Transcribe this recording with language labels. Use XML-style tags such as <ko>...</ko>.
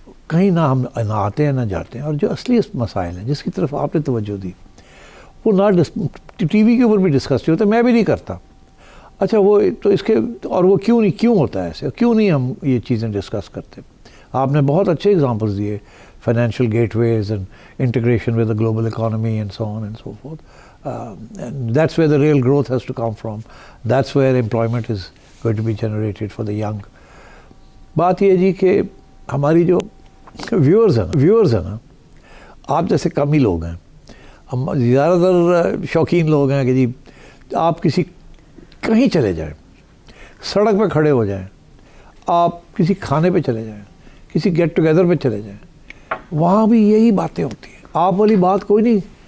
<ur>کہیں نہ ہم نہ آتے ہیں نہ جاتے ہیں. اور جو اصلی مسائل ہیں جس کی طرف آپ نے توجہ دی وہ نہ ٹی وی کے اوپر بھی ڈسکس نہیں ہوتا، میں بھی نہیں کرتا. اچھا وہ تو اس کے اور وہ کیوں ہوتا ہے ایسے، کیوں نہیں ہم یہ چیزیں ڈسکس کرتے؟ آپ نے بہت اچھے اگزامپلس دیے،</ur> <en>Financial gateways and integration with the global economy and so on and so forth. That's where the real growth has to come from. That's where employment is going to be generated for the young.</en> <ur>بات یہ جی کہ ہماری جو viewers ہیں نا، آپ جیسے کم ہی لوگ ہیں. ہم زیادہ تر شوقین لوگ ہیں کہ جی آپ کہیں چلے جائیں، سڑک پہ کھڑے ہو جائیں، آپ کسی کھانے پہ چلے جائیں، کسی گیٹ ٹوگیدر پہ چلے جائیں، وہاں بھی یہی باتیں ہوتی ہیں. آپ والی بات کوئی نہیں.</ur>